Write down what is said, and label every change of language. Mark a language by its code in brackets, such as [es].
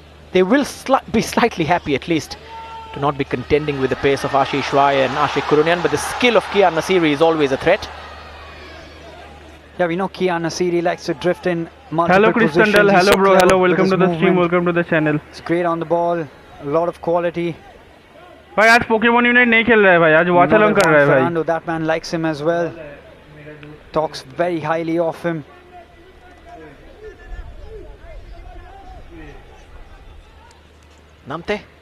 [en] They will be slightly happy at least to not be contending with the pace of Ashish Rai and Ashik Kurunian, but the skill of Kian Nasiri is always a threat. Yeah, we know Kian Nasiri likes to drift in multiple Hello Kristen Dell, hello bro, hello, welcome to the stream, welcome to the channel. It's great on the ball, a lot of quality. [hi] भाई आज Pokemon unit नहीं खेल रहा है भाई, आज watch along कर रहा है भाई. [en] Fernando, that man likes him as well. Talks very highly of him. Namte.